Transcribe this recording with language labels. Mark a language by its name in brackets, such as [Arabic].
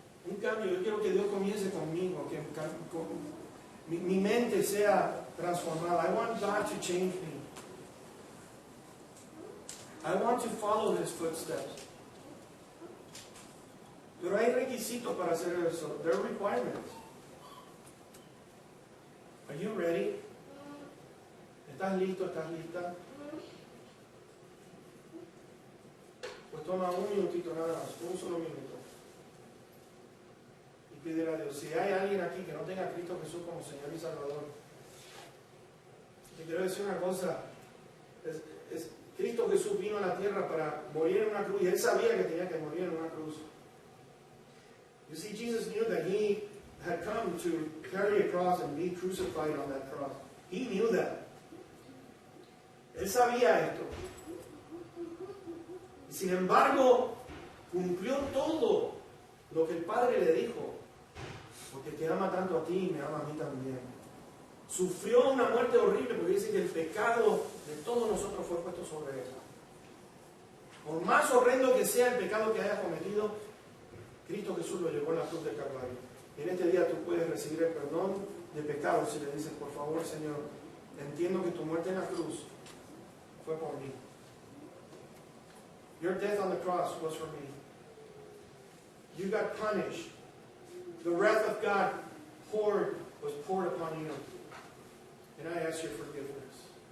[Spanish] Un cambio, yo quiero que Dios comience conmigo, que mi mente sea transformada. [English] I want God to change me. I want to follow His footsteps. [Spanish] Pero hay requisitos para hacer eso. [English] There are requirements. Are you ready? [Spanish] ¿Estás listo? ¿Estás lista? Pues toma un minutito nada más, un solo minuto. Y pídele a Dios. Si hay alguien aquí que no tenga a Cristo Jesús como Señor y Salvador, te quiero decir una cosa. Cristo Jesús vino a la tierra para morir en una cruz y Él sabía que tenía que morir en una cruz. [English] You see, Jesus knew that He had come to carry a cross and be crucified on that cross. He knew that. [Spanish] Él sabía esto. Y sin embargo, cumplió todo lo que el Padre le dijo. Porque te ama tanto a ti y me ama a mí también. Sufrió una muerte horrible porque dice que el pecado de todos nosotros fue puesto sobre Él. Por más horrendo que sea el pecado que hayas cometido, Cristo Jesús lo llevó en la cruz del Calvario. Y en este día tú puedes recibir el perdón de pecados si le dices, por favor, Señor, entiendo que tu muerte en la cruz fue por mí. [English] Your death on the cross was for me. You got punished. The wrath of God was poured upon you. And I ask your forgiveness.